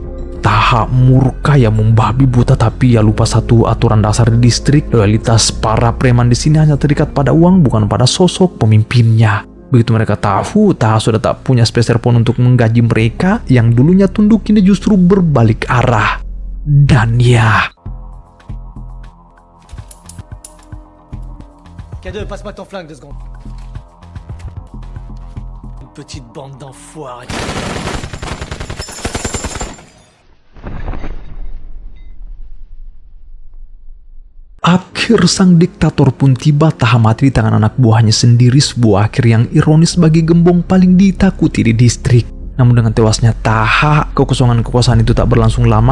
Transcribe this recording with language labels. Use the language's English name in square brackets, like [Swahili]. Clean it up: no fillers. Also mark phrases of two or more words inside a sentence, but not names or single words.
[Indonesian] Taha murka, ya membabi buta, tapi ya lupa satu aturan dasar di distrik. Loyalitas para preman di sini hanya terikat pada uang, bukan pada sosok pemimpinnya. Begitu mereka tahu, Taha sudah tak punya spacer pun untuk menggaji mereka. Yang dulunya tunduk kini justru berbalik arah. Dan ya, [French] K2, passe-moi ton flingue 2 secondes. Une petite bande d'enfoirés. [Indonesian] akhir sang diktator pun tiba. Taha mati di tangan anak buahnya sendiri, sebuah akhir yang ironis bagi gembong paling ditakuti di distrik. Namun dengan tewasnya Taha, kekosongan kekuasaan itu tak berlangsung lama.